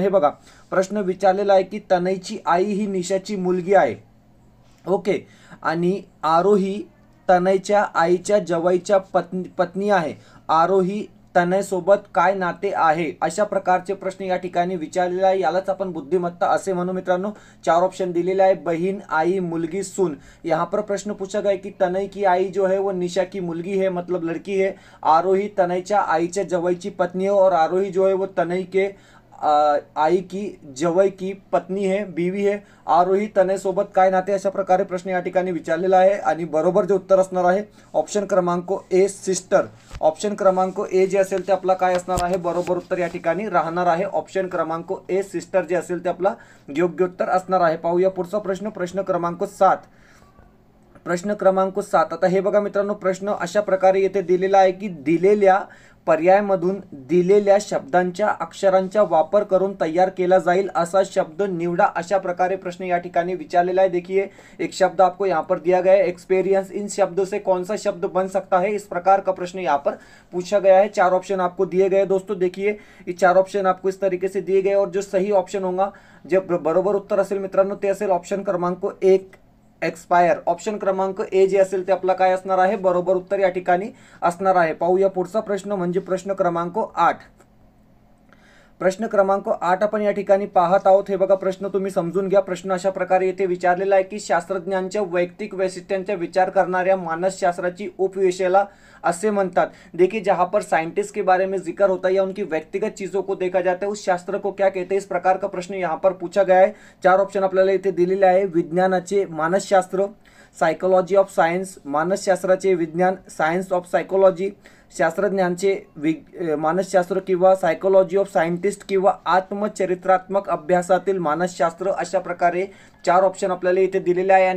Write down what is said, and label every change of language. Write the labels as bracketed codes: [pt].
[mr] हे बघा प्रश्न विचारलेला आहे की तनयची आई ही निशाची मुलगी आहे, ओके, आणि आरोही तनयच्या आईच्या जवळच्या पत्नी आहे. आरोही तनय सोबत काय नाते आहे, अशा प्रकारचे प्रश्न या ठिकाणी विचारलेला आहे. यालाच आपण बुद्धिमत्ता असे म्हणू मित्रांनो. 4 ऑप्शन दिलेले आहे, बहीण, आई, मुलगी, सून. [hi] यहाँ पर प्रश्न पूछा गया कि तनय की आई जो है वो निशा की मुलगी है, मतलब लड़की है. आरोही [mr] तनयच्या आईच्या जवळची पत्नी [hi] है और आरोही जो है वो तनय के आई की जवळ की पत्नी है, बीवी है. [mr] आरोही तनय सोबत काय नाते, अशा प्रकारे प्रश्न या ठिकाणी विचारलेला आहे. आणि बरोबर जे उत्तर असणार आहे ऑप्शन क्रमांक ए, सिस्टर. ऑप्शन क्रमांक ए जे असेल ते आपला काय असणार आहे बरोबर उत्तर या ठिकाणी राहणार आहे. ऑप्शन क्रमांक ए, सिस्टर जे असेल ते आपला योग्य उत्तर असणार आहे. पाहूया पुढचा प्रश्न, प्रश्न क्रमांक 7. प्रश्न क्रमांक 7. आता हे बघा मित्रांनो प्रश्न अशा प्रकारे येथे दिलेला आहे की दिलेल्या पर्यायामधून दिलेल्या शब्दांच्या अक्षरांचा वापर करून तैयार केला जाईल असा शब्द निवडा, अशा प्रकारे प्रश्न या ठिकाणी विचारलेला है. [hi] देखिए एक शब्द आपको यहाँ पर दिया गया है, एक्सपीरियंस. इन शब्दों से कौन सा शब्द बन सकता है, इस प्रकार का प्रश्न यहाँ पर पूछा गया है. 4 ऑप्शन आपको दिए गए दोस्तों. देखिए ये 4 ऑप्शन आपको इस तरीके से दिए गए और जो सही ऑप्शन होगा, [mr] जब बरोबर उत्तर असेल मित्रांनो ते असेल ऑप्शन क्रमांक 1, [hi] एक्सपायर. [mr] ऑप्शन क्रमांक ए जे असेल ते आपला काय असणार आहे बरोबर उत्तर या ठिकाणी असणार आहे. पाहूया पुढचा प्रश्न म्हणजे प्रश्न क्रमांक 8. प्रश्न क्रमांक 8 आपण या ठिकाणी पाहत आहोत. हे बघा प्रश्न तुम्ही समजून घ्या. प्रश्न अशा प्रकारे येथे विचारलेला आहे की शास्त्रज्ञांच्या वैयक्तिक वैशिष्ट्यांचा विचार करणाऱ्या मानसशास्त्राची उपविषयाला असे म्हणतात. [hi] देखिए जहां पर साइंटिस्ट के बारे में जिक्र होता है या उनकी व्यक्तिगत चीजों को देखा जाता है, उस शास्त्र को क्या कहते हैं, इस प्रकार का प्रश्न यहाँ पर पूछा गया है. [mr] 4 ऑप्शन आपल्याला इथे दिलेले आहे. विज्ञानाचे मानसशास्त्र, सायकोलॉजी ऑफ सायन्स, मानसशास्त्राचे विज्ञान, सायन्स ऑफ सायकोलॉजी, शास्त्रज्ञांचे मानसशास्त्र किंवा सायकोलॉजी ऑफ सायंटिस्ट किंवा आत्मचरित्रात्मक अभ्यासातील मानसशास्त्र, अशा प्रकारे 4 ऑप्शन आपल्याला इथे दिलेले आहे.